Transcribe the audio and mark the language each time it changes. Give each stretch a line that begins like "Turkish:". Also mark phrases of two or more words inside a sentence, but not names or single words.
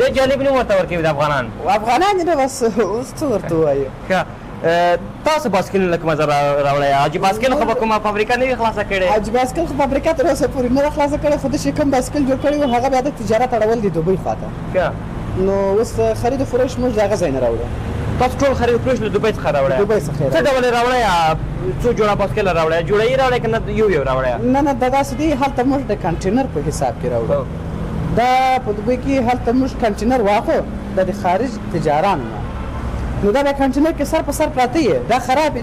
Pashto: ډېر جالب نوم ورته ورکوي د افغانان. افغانان یې بس اوس څه ورته ووایو. تاسو بایسکلونه له کومه ځای راوړی؟ حاجي بایسکل خو به کومه فابریکه نه وي خلاصه کړې؟ حاجي بایسکل خو فابریکه تر اوسه پورې نه ده خلاصه کړې، خو د چې کوم بایسکل جوړ کړی و هغه بیا د تجارت اړول دي دوبۍ خواته. نو اوس خرید و فروش موږ د هغه ځای نه راوړو. تاسو ټول خرید و فروش له دوبۍ څخه راوړی؟ دوبۍ څخه څه ډول یې راوړی؟ څو جوړه بایسکل راوړی؟ جوړه یې راوړی که نه یو راوړی؟ نه دا داسې دی، هلته موږ د کنټینر په حساب کې راوړو. دا په دوبۍ کې هلته موږ کنټینر واخلو دا د خارج تجارانو نه، نو دا بیا کنټینر کې سر په سر پراته یې، دا خراب یې.